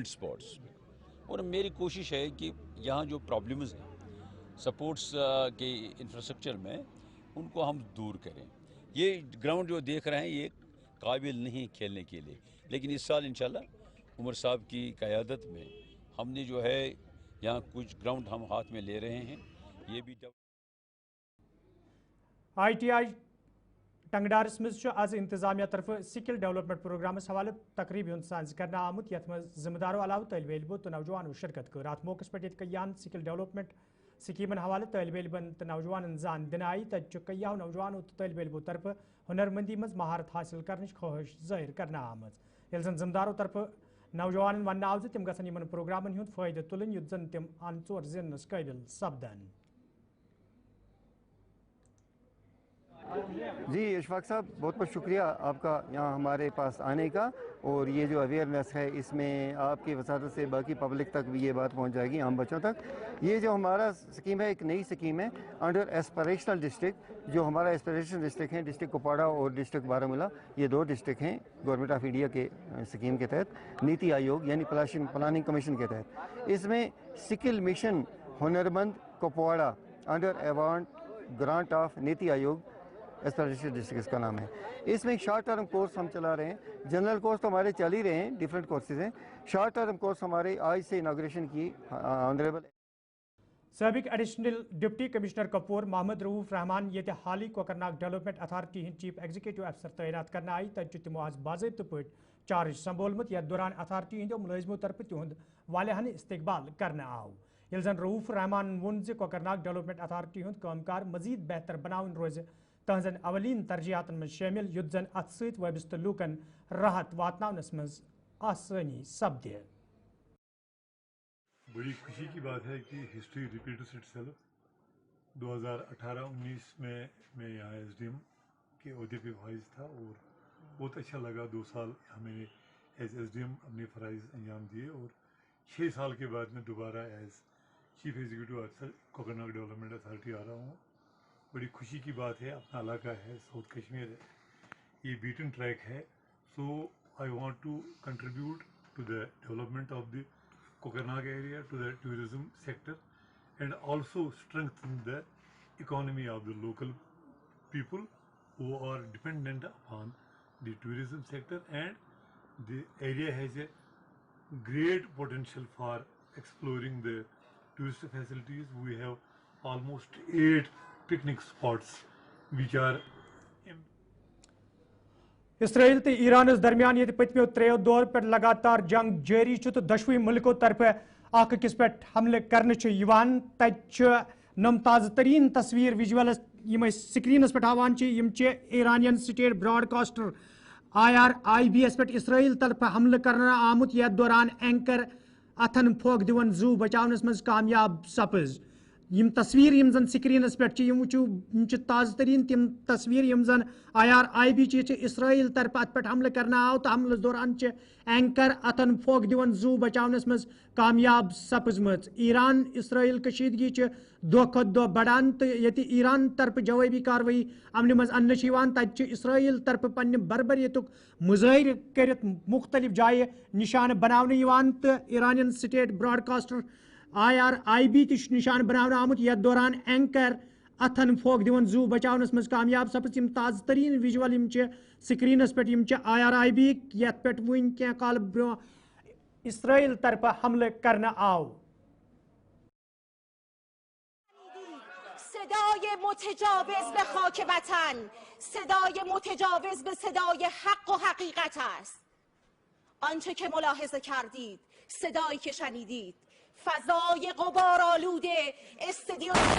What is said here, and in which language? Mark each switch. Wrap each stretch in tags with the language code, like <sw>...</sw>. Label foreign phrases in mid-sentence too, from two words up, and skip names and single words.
<ur>سپورٹس اور میری کوشش ہے کہ یہاں جو پرابلمز ہیں سپورٹس کے انفراسٹرکچر میں ان کو ہم دور کریں یہ گراؤنڈ جو دیکھ رہے ہیں یہ قابل نہیں کھیلنے کے لیے لیکن اس سال</ur> <ar>انشاءاللہ</ar> <ur>عمر صاحب کی قیادت میں ہم نے جو ہے یہاں کچھ گراؤنڈ ہم ہاتھ میں لے رہے ہیں یہ بھی</ur> <ks>ITI ٹنگڈارس مز آز انتظامیہ طرف</ks> <en>skill development programs</en> <ks>حوالہ تقریب سانز کرنا آمت یت مز ذمہ دارو علاوہ طالب علمو تو نوجوانوں شرکت کر ات موقع پہ کیان</ks> <en>skill development</en> <ks>سکیمن حوالہ طالب علمن تو نوجوان زان دن آئی تیو نوجوانوں تو طالب علموں طرف ہنر مندی مز مہارت حاصل کرنچ خواہش ظاہر کرنا آمت یل زن ذمہ داروں طرف نوجوان ون آو تم گھن پروگرامن ہند فائدہ تلن یت زن تم ان ٹور زینس قابل سپدن.</ks> <ur>جی اشفاق صاحب بہت بہت شکریہ آپ کا یہاں ہمارے پاس آنے کا، اور یہ جو اویئرنیس ہے اس میں آپ کی وساطت سے باقی پبلک تک بھی یہ بات پہنچ جائے گی، عام بچوں تک. یہ جو ہمارا سکیم ہے ایک نئی سکیم ہے</ur> <en>under aspirational district.</en> <ur>جو ہمارا</ur> <en>aspirational district</en> <ur>ہیں ڈسٹرکٹ کپواڑہ اور ڈسٹرکٹ بارہمولہ، یہ دو ڈسٹرکٹ ہیں گورنمنٹ آف انڈیا کے سکیم کے تحت، نیتی آیوگ یعنی پلاننگ کمیشن کے تحت. اس میں سکل مشن ہنرمند کپواڑہ</ur> <en>under award grant of</en> <ur>نیتی آیوگ</ur> <en>aspirational district</en> <ur>اس کا نام ہے. اس میں</ur> <en>short term course</en> <ur>ہم چلا رہے ہیں.</ur> <en>general course</en> <ur>تو ہمارے چل ہی رہے ہیں،</ur> <en>different courses</en> <ur>ہیں.</ur> <en>short term course</en> <ur>ہمارے آج سے اناگریشن کی آنریبل</ur> <ks>سابق</ks> <en>additional deputy commissioner</en> <ks>کپور محمد رؤوف رحمان یہ حالی کوکرناگ ڈیولپمنٹ اتھارٹی ہند</ks> <en>chief executive officer</en> <ks>تعینات کرنا آئی تجہ تمو آز باضابطہ پہ چارج سنبھولمت یتھ دوران اتھارٹی ہندو ملازموں طرف تہد والیاہن استقبال کرنا آو. یل زن رؤوف رحمان ون زِ کوکرناگ ڈیولپمنٹ اتھارٹی ہند کام کار مزید بہتر بناون روز تہذن اولین ترجیحات من شامل یت زن ات ست وابستہ لوکن راحت واتناونس مز آسانی سپدِ.</ks> <ur>بڑی خوشی کی بات ہے کہ</ur> <en>history repeats itself.</en> <ur>2018-19 میں یہاں ایس ڈی ایم کے عہدے پہ فائز تھا اور بہت اچھا لگا. 2 سال ہمیں</ur> <en>as DM</en> <ur>اپنے فرائض انجام دیے اور 6 سال کے بعد میں دوبارہ</ur> <en>as chief executive officer</en> <ur>کوکرناگ ڈیولپمنٹ اتھارٹی آ رہا ہوں. بڑی خوشی کی بات ہے. اپنا علاقہ ہے، ساؤتھ کشمیر ہے، یہ</ur> <en>beaten track</en> <ur>ہے.</ur> <en>So I want to contribute to the development of the Kokarnag area, to the tourism sector, and also strengthen the economy of the local people who are dependent upon the tourism sector, and the area has a great potential for exploring the tourist facilities. We have almost 8 picnic spots which are</en> <ks>اسرائیل تو ایران درمیان یہ پتمو 3 دور پہ لگاتار جنگ جاری تو دشوی ملکوں طرف اخ أکس پہ حملہ کرنے تت نم تازہ ترین تصویر ویجولس یم سکرینس پہ ہاوان ایرانین</ks> <en>state broadcaster</en> <ks>IRIB پہ اسرائیل طرف حملہ کرنا آمت یتھ دوران اینکر اتھن پھوک دون زو بچاونس مز کامیاب سپز. یم تصویر یم زن سکرینس پہ تازہ ترین تم تصویر یم زن IRIB اسرائیل طرف ات پہ حملہ کرنا آو تو حملس دوران اینکر اتن پھوک دون زو بچاونس مز کامیاب سپزمت. ایران اسرائیل کشیدگی دہ کھت دہ بڑان تو یہ ایران طرف جوابی کاروی امن مز ان تت اسرائیل طرف پنہ بربریت مظاہر کرت مختلف جائیں نشان بنانے تو ایرانین</ks> <en>state broadcaster</en> <ks>IRIB تش نشان بنانے آمت یتھ دوران اینکر اتھن پھوک دون زو بچاونس مز کامیاب سپز. یم تازہ ترین ویجول سکرینس پہ IRIB یتھ پہ ون کی کال برو اسرائیل طرف حملہ کرنا آو.</ks> <fa>صدای متجاوز به خاک وطن، صدای متجاوز به صدای حق و حقیقت است. آنچه که ملاحظه کردید، صدایی که شنیدید، فضای غبارآلود استادیوم</fa>